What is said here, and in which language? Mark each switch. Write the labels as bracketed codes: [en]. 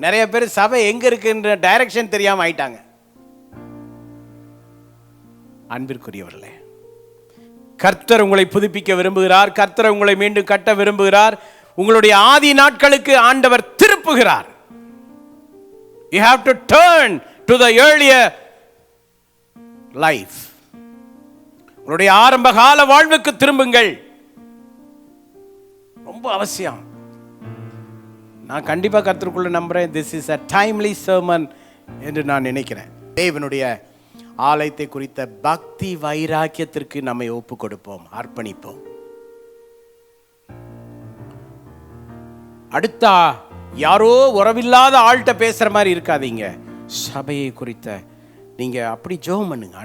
[ta] நிறைய பேர் சபை எங்கே இருக்குன்ற டைரக்ஷன் தெரியாமல் ஆயிட்டாங்க. அன்பிற்குரியவர்களே, கர்த்தர் உங்களை புதுப்பிக்க விரும்புகிறார். கர்த்தர் உங்களை மீண்டும் கட்ட விரும்புகிறார். உங்களுடைய ஆதி நாட்களுக்கு ஆண்டவர் திருப்புகிறார். [en] You have to turn to the earlier life. [ta] உங்களுடைய ஆரம்ப கால வாழ்வுக்கு திரும்புங்கள். ரொம்ப அவசியம். நான் கண்டிப்பாக கர்த்தருக்குள்ள நம்புறேன். [en] This is a timely sermon [ta] என்று நான் நினைக்கிறேன். தேவனுடைய ஆலயத்தை குறித்த பக்தி வைராக்கியத்திற்கு நம்மை ஒப்பு கொடுப்போம், அர்ப்பணிப்போம். அடுத்த யாரோ உறவில்லாத ஆள்கிட்ட பேசுற மாதிரி இருக்காதீங்க. சபையை குறித்த நீங்க அப்படி ஜெபம் பண்ணுங்க.